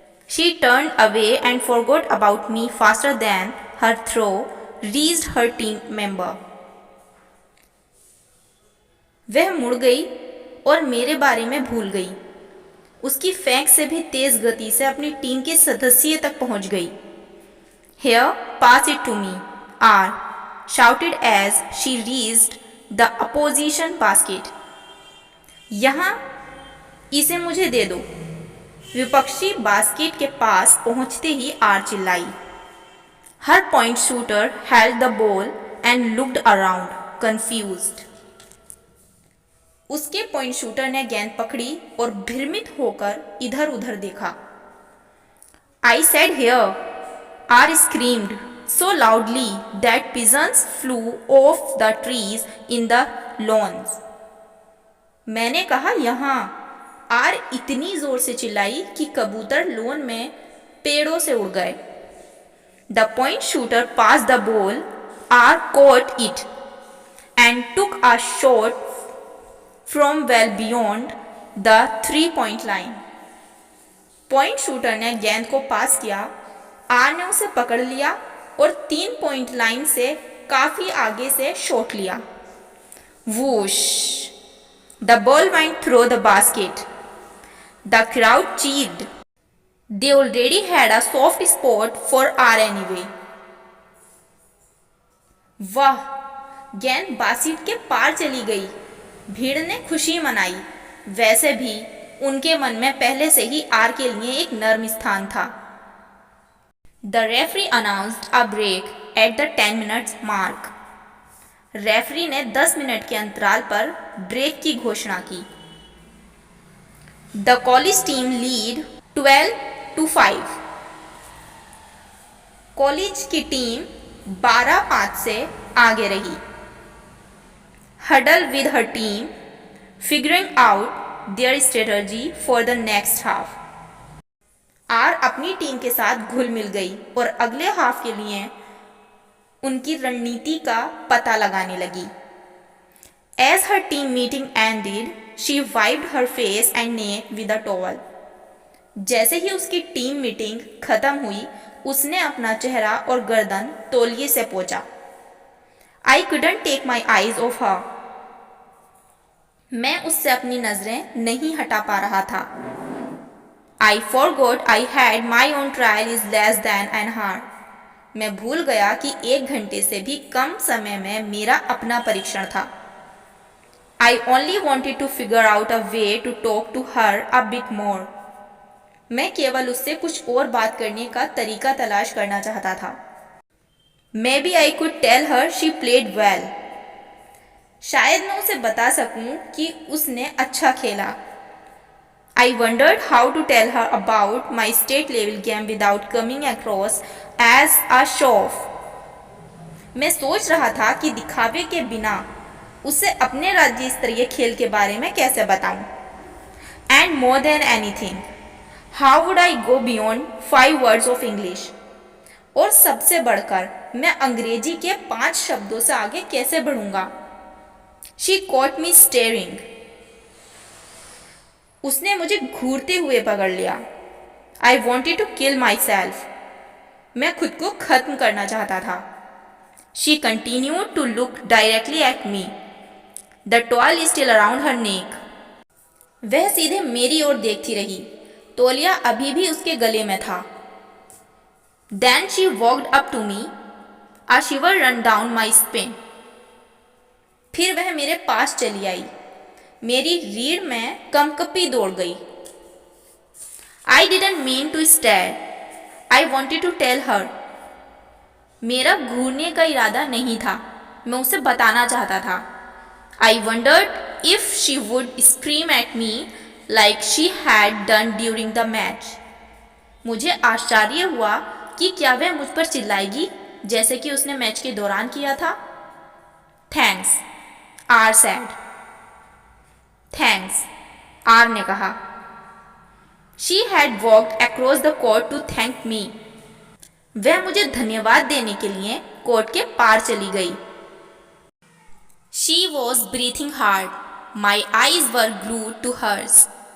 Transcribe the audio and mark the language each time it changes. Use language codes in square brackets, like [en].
[en] She turn away and forgot about me faster than her throw reached her team member. [hi] वह मुड़ गई और मेरे बारे में भूल गई। उसकी फेंक से भी तेज गति से अपनी टीम के सदस्य तक पहुंच गई। [en] Here, pass it to me, R shouted as she reached the opposition basket. [hi] यहाँ इसे मुझे दे दो। विपक्षी बास्केट के पास पहुंचते ही आर चिल्लाई। [en] Her point shooter held the ball and looked around, confused. [hi] उसके पॉइंट शूटर ने गेंद पकड़ी और भ्रमित होकर इधर उधर देखा। [en] I said here, R screamed so loudly that pigeons flew off the trees in the lawns. [hi] मैंने कहा यहाँ। आर इतनी जोर से चिल्लाई कि कबूतर लोन में पेड़ों से उड़ गए। [en] The point shooter passed the ball. R caught it and took a shot from well beyond the 3-point line. [hi] Point shooter ने गेंद को पास किया। आर ने उसे पकड़ लिया और 3 पॉइंट लाइन से काफी आगे से शॉट लिया। Whoosh! [en] The ball went through the basket. The crowd cheered. They already had a soft spot for R anyway. [hi] वाह! गेंद बास्केट के पार चली गई। भीड़ ने खुशी मनाई। वैसे भी उनके मन में पहले से ही आर के लिए एक नर्म स्थान था। [en] The referee announced a break at the 10 minutes mark. [hi] Referee ने 10 मिनट के अंतराल पर ब्रेक की घोषणा की। [en] The college team lead 12-5. [hi] College की टीम 12-5 से आगे रही। [en] Huddle with her team, figuring out their strategy for the next half. [hi] Are अपनी टीम के साथ घुल मिल गई और अगले हाफ के लिए उनकी रणनीति का पता लगाने लगी। [en] As her team meeting ended, she wiped her face and neck with a towel. [hi] जैसे ही उसकी टीम मीटिंग खत्म हुई, उसने अपना चेहरा और गर्दन तौलिए से पोंछा। [en] I couldn't take my eyes off her. [hi] मैं उससे अपनी नजरें नहीं हटा पा रहा था। [en] I forgot I had my own trial is less than an hour. [hi] मैं भूल गया कि 1 घंटे से भी कम समय में मेरा अपना परीक्षण था। [en] I only wanted to figure out a way to talk to her a bit more. [hi] मैं केवल उससे कुछ और बात करने का तरीका तलाश करना चाहता था। [en] Maybe I could tell her she played well. [hi] शायद मैं उसे बता सकूं कि उसने अच्छा खेला। [en] I wondered how to tell her about my state level game without coming across as a show-off. [hi] मैं सोच रहा था कि दिखावे के बिना उसे अपने राज्य स्तरीय खेल के बारे में कैसे बताऊं। [en] And more than anything, how would I go beyond 5 words of English? [hi] और सबसे बढ़कर मैं अंग्रेजी के 5 शब्दों से आगे कैसे बढ़ूंगा। [en] She caught me staring. [hi] उसने मुझे घूरते हुए पकड़ लिया। [en] I wanted to kill myself. [hi] मैं खुद को खत्म करना चाहता था। [en] She continued to look directly at me. The towel is still around her neck. [hi] वह सीधे मेरी ओर देखती रही। तौलिया अभी भी उसके गले में था। [en] Then she walked up to me. A shiver ran down my spine. [hi] फिर वह मेरे पास चली आई। मेरी रीढ़ में कंपकपी दौड़ गई। [en] I didn't mean to stare. I wanted to tell her. [hi] मेरा घूरने का इरादा नहीं था, मैं उसे बताना चाहता था। [en] I wondered if she would scream at me like she had done during the match. [hi] मुझे आश्चर्य हुआ कि क्या वह मुझ पर चिल्लाएगी जैसे कि उसने मैच के दौरान किया था। [en] Thanks, R said. Thanks, R [hi] ने कहा। [en] She had walked across the court to thank me. [hi] वह मुझे धन्यवाद देने के लिए कोर्ट के पार चली गई। [en] She was breathing hard. My eyes were glued to hers.